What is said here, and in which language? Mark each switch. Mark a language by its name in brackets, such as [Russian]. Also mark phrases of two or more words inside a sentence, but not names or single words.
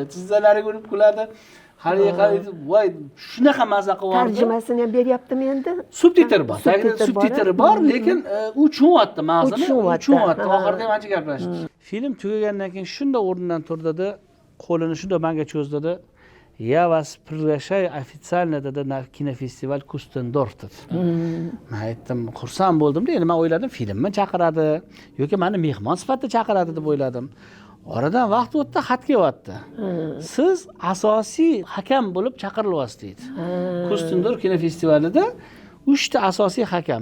[Uzbek] Tizzalariga urib kuladi. Hali voy shunaqa maza qilyapti. Tarjimasini ham beryaptimi endi? Subtitr bor. Tagida subtitr bor, lekin u tushunyapti ma'zini. Tushunyapti. Oxirida ham ancha gaplashdi. Film tugagandan keyin shunda o'rnidan turdida, qo'lini shunda menga cho'zdida. [Russian] Я вас приглашаю официально на кинофестиваль Кустендорф dedi. [Uzbek] Men aytdim, xursand bo'ldim-da, endi men o'yladim filmni chaqiradi yoki meni mehmon sifatida chaqiradi deb o'yladim. Oradan vaqt o'tdi, xat kelyapti. Siz asosiy hakam bo'lib chaqirilyapsiz deydi. Kustendorf kinofestivalida 3 ta asosiy hakam.